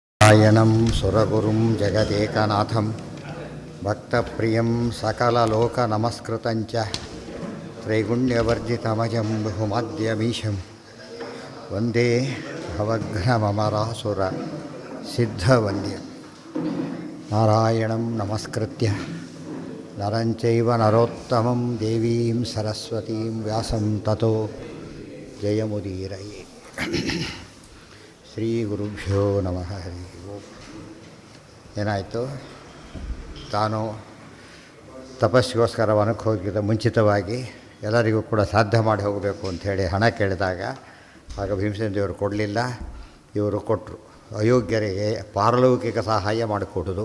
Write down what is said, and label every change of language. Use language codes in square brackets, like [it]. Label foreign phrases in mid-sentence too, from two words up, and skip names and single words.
[sa] ನಾರಾಯಣಂ ಸುರಗುರುಂ ಜಗದೇಕನಾಥಂ ಭಕ್ತಪ್ರಿಯಂ ಸಕಲಲೋಕನಮಸ್ಕೃತಂಚ ತ್ರೈಗುಣ್ಯವರ್ಜಿತಮಜಂ ಬಹುಮಾದ್ಯಮೀಶಂ ವಂದೇ ಭವಘ್ನಮರಾಸುರ ಸಿದ್ಧವಂದ್ಯಂ ನಾರಾಯಣಂ ನಮಸ್ಕೃತ್ಯ ನರಂಚೈವ ನರೋತ್ತಮಂ ದೇವೀಂ ಸರಸ್ವತೀಂ ವ್ಯಾಸಂ ತತೋ ಜಯಮುದೀರಯೇ. ಶ್ರೀ ಗುರುಭ್ಯೋ ನಮಃ. ಹರಿ ಓಂ. [kn] ಏನಾಯಿತು? ತಾನು ತಪಸ್ಸಿಗೋಸ್ಕರ ವನಕ್ಕೆ ಹೋಗಿದ್ದ ಮುಂಚಿತವಾಗಿ ಎಲ್ಲರಿಗೂ ಕೂಡ ಸಾಧ್ಯ ಮಾಡಿ ಹೋಗಬೇಕು ಅಂಥೇಳಿ ಹಣ ಕೇಳಿದಾಗ ಆಗ ಭೀಮಸೇನ ದೇವರು ಕೊಡಲಿಲ್ಲ. ಇವರು ಕೊಟ್ಟರು. ಅಯೋಗ್ಯರಿಗೆ ಪಾರಲೌಕಿಕ ಸಹಾಯ ಮಾಡಿಕೊಡೋದು.